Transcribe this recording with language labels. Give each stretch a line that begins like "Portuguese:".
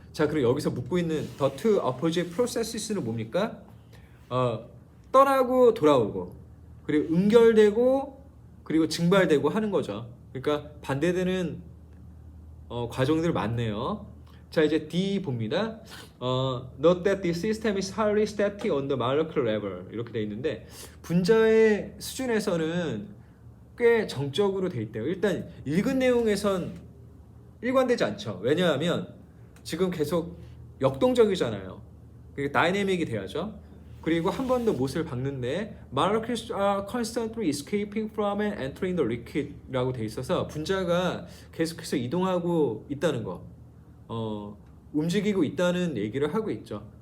Korean: 자, 그럼 여기서 묻고 있는
English: the two opposite processes
Korean: 는 뭡니까? 떠나고 돌아오고, 그리고 응결되고, 그리고 증발되고 하는 거죠. 그러니까 반대되는 과정들 많네요. 자, 이제 D 봅니다.
English: Note that the system is highly static on the molecular level,
Korean: 이렇게 돼 있는데 분자의 수준에서는 꽤 정적으로 돼 있대요. 일단 읽은 내용에선 일관되지 않죠. 왜냐하면 지금 계속 역동적이잖아요. 다이내믹이 돼야죠. 그리고 한 번 더 못을 박는데
English: molecules are constantly escaping from and entering the liquid
Korean: 라고 돼 있어서 분자가 계속해서 이동하고 있다는 거, 움직이고 있다는 얘기를 하고 있죠.